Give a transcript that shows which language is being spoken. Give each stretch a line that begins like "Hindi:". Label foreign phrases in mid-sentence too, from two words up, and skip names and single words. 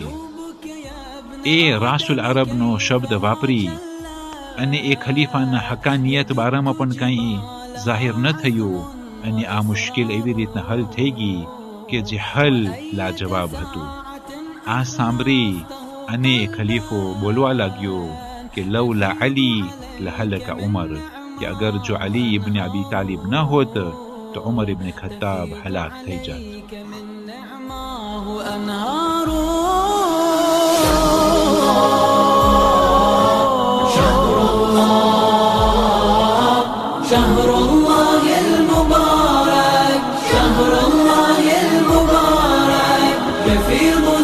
Gujarati: એ રાસુલ અરબનો શબ્દ વાપરી અને એ ખલીફાના હક્કાનિયત બારામાં પણ કંઈ જાહેર ન થયું અને આ મુશ્કેલ એવી રીતના હલ થઈ ગઈ કે જે હલ લાજવાબ હતું. આ સાંભળી અને ખલીફો બોલવા લાગ્યો કે
Arabic: لولا علي لهلك عمر,
Gujarati: કે અગર જો અલી ઇબ્ને અબી તાલિબ ન હોત તો ઉમર ઇબ્ને ખત્તાબ હલાક થઈ જાત.
Arabic: شهر الله شهر الله المبارك شهر الله المبارك يفيض